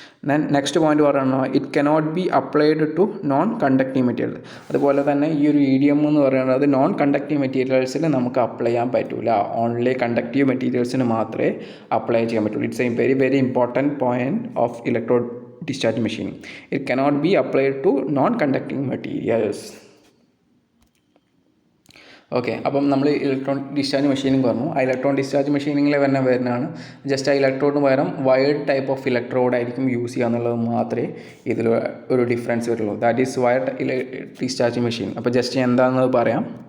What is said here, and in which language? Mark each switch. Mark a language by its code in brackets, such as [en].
[en] Then next point പറയുന്നത്, it cannot be applied to non conductive material. [ml] അതുപോലെ തന്നെ ഈ ഒരു EDM എന്ന് പറയുന്നത് നോൺ കണ്ടക്റ്റീവ് മെറ്റീരിയൽസിൽ നമുക്ക് അപ്ലൈ ചെയ്യാൻ പറ്റില്ല, ഓൺലി കണ്ടക്റ്റീവ് മെറ്റീരിയൽസിന് മാത്രമേ അപ്ലൈ ചെയ്യാൻ പറ്റുള്ളൂ. [en] It's a very very important point of electrode discharge machining. It cannot be applied to non-conducting materials. [ml] Okay, അപ്പം നമ്മൾ ഇലക്ട്രോണിക് ഡിസ്ചാർജ് മെഷീനിങ് പറഞ്ഞു. ആ ഇലക്ട്രോണിക് ഡിസ്ചാർജ് മെഷീനിങ്ങിൽ വരുന്നതാണ് ജസ്റ്റ് ആ ഇലക്ട്രോഡിന് പകരം വയേർഡ് ടൈപ്പ് ഓഫ് ഇലക്ട്രോഡ് ആയിരിക്കും യൂസ് ചെയ്യുക എന്നുള്ളത് മാത്രമേ ഇതിൽ ഒരു ഡിഫറൻസ് വരുള്ളൂ. [en] That is wired discharge machine. [ml] അപ്പോൾ ജസ്റ്റ് എന്താണെന്നത് പറയാം.